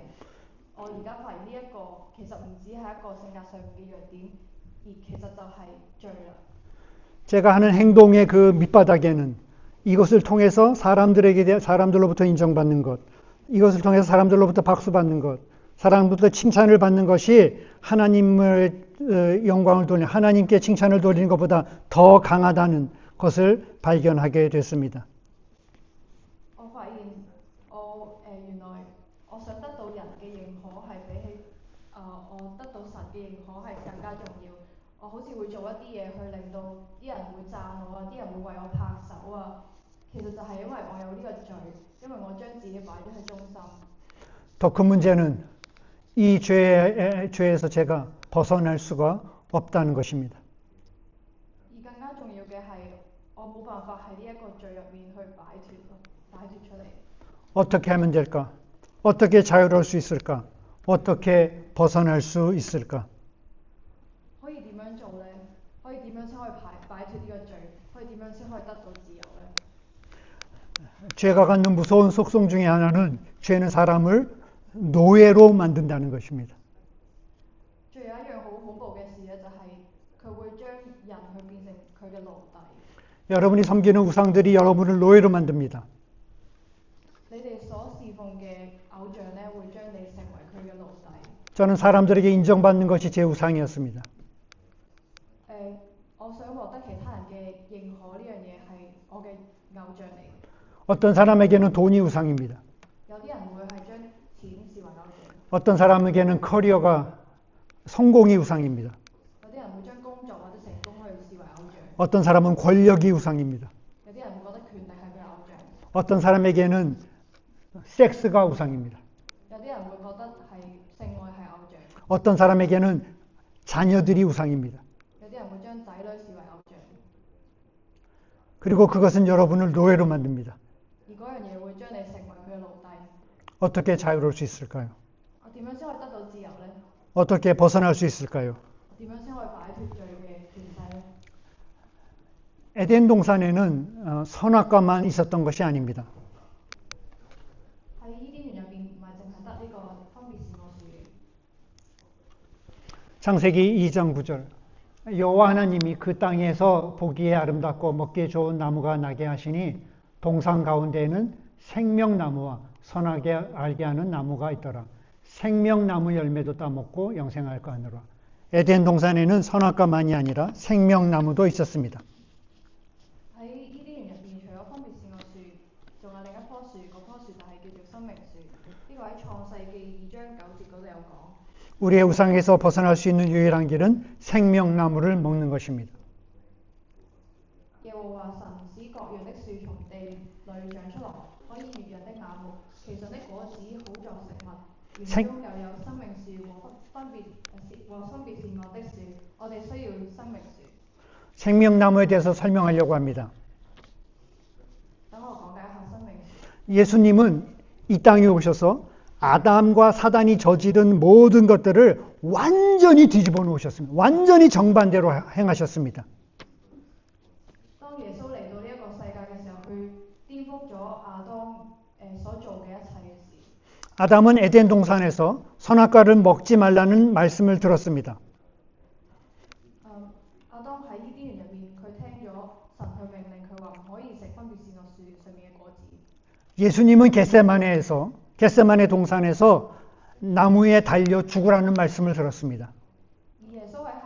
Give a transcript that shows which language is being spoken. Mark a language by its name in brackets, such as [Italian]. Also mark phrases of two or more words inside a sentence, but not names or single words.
[Cantonese] 我而家發現呢一個其實唔止係一個性格上面嘅弱點，而其實就係罪啦。 [Korean] 제가 하는 행동의 그 밑바닥에는 이것을 통해서 사람들로부터 인정받는 것, 이것을 통해서 사람들로부터 박수받는 것, 사람들로부터 칭찬을 받는 것이 하나님을 영광을 돌리는, 하나님께 칭찬을 돌리는 것보다 더 강하다는 것을 발견하게 됐습니다. [Cantonese] 我發現原來我想得到人嘅認可係比起我得到神嘅認可係更加重要。我好似會做一啲嘢去令到啲人會讚我啊，啲人會為我拍手啊。其實就係因為我有呢個罪，因為我將自己擺咗喺中心。 [Korean] 더 큰 문제는 이 죄에서 제가 벗어날 수가 없다는 것입니다. [Cantonese] 而更加重要嘅係，我冇辦法喺呢一個罪入面去擺脫出嚟。 [Korean] 어떻게 하면 될까? 어떻게 자유로울 수 있을까? 어떻게 벗어날 수 있을까? [Cantonese] 可以點樣做呢？可以點樣先可以擺脫呢個罪？可以點樣先可以得到自由呢？ [Korean] 죄가 갖는 무서운 속성 중에 하나는 죄는 사람을 노예로 만든다는 것입니다. [Cantonese] 最有一樣好恐怖嘅事咧，就係佢會將人去變成佢嘅奴隸。 [Korean] 여러분이 섬기는 우상들이 여러분을 노예로 만듭니다. [Cantonese] 你哋所侍奉嘅偶像咧，會將你成為佢嘅奴隸。 [Korean] 저는 사람들에게 인정받는 것이 제 우상이었습니다. [Cantonese] 我想獲得其他人嘅認可呢樣嘢係我嘅偶像嚟。 [Korean] 어떤 사람에게는 돈이 우상입니다. [Cantonese] 有啲人會係將錢視為偶像。 [Korean] 어떤 사람에게는 커리어가 성공이 우상입니다. [Cantonese] 有啲人會將工作或者成功去視為偶像。 [Korean] 어떤 사람은 권력이 우상입니다. [Cantonese] 有啲人會覺得權力係佢偶像。 [Korean] 어떤 사람에게는 섹스가 우상입니다. [Cantonese] 有啲人會覺得係性愛係偶像。 [Korean] 어떤 사람에게는 자녀들이 우상입니다. [Cantonese] 有啲人會將仔女視為偶像。 [Korean] 그리고 그것은 여러분을 노예로 만듭니다. [Cantonese] 而嗰樣嘢會將你成為佢嘅奴隸。 [Korean] 어떻게 자유로울 수 있을까요? [Cantonese] 我點樣先可以得到自由呢？ [Korean] 어떻게 벗어날 수 있을까요? [Cantonese] 點樣先可以擺脫罪嘅權勢呢？ [Korean] 에덴 동산에는 선악과만 있었던 것이 아닙니다. [Cantonese] 喺伊甸園入邊唔係淨係得呢個分別善惡樹嘅。 [Korean] 창세기 2장 9절 여호와 하나님이 그 땅에서 보기에 아름답고 먹기에 좋은 나무가 나게 하시니 동산 가운데에는 생명나무와 선하게 알게 하는 나무가 있더라. 생명나무 열매도 따먹고 영생할까 하느라. 에덴 동산에는 선악과만이 아니라 생명나무도 있었습니다. [Cantonese] 喺伊甸園入邊，除咗分別善惡樹，仲有另一棵樹，嗰棵樹就係叫做生命樹。呢個喺創世記2章9節嗰度有講。 [Korean] 우리의 우상에서 벗어날 수 있는 유일한 길은 생명나무를 먹는 것입니다. [Cantonese] 耶和華神使各樣的樹從地裏長出來，可以悅人的眼目，其上的果子好作食物。園中又有生命樹和分別善惡的樹，我哋需要生命樹。 [Korean] 생명나무에 대해서 설명하려고 합니다. [Cantonese] 等我講解一下生命樹。 [Korean] 예수님은 이 땅에 오셔서 아담과 사단이 저지른 모든 것들을 완전히 뒤집어 놓으셨습니다. 완전히 정반대로 행하셨습니다. [Cantonese] 當耶穌嚟到呢一個世界嘅時候，佢顛覆咗亞當所做嘅一切嘅事。 [Korean] 아담은 에덴 동산에서 선악과를 먹지 말라는 말씀을 들었습니다. [Cantonese] 亞當喺伊甸園入面，佢聽咗神去命令佢話唔可以食分別善惡樹上面嘅果子。 [Korean] 예수님은 겟세마네 동산에서 나무에 달려 죽으라는 말씀을 들었습니다.